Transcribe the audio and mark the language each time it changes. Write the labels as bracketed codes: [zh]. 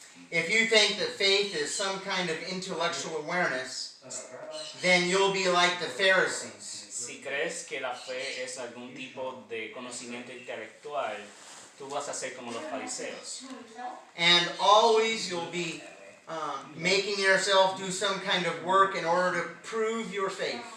[en] If you think that faith is some kind of intellectual awareness, then you'll be like the Pharisees. [es] Si crees que la fe es algún tipo de conocimiento intelectual, tú vas a ser como los fariseos. [en] And always you'll be making yourself do some kind of work in order to prove your faith.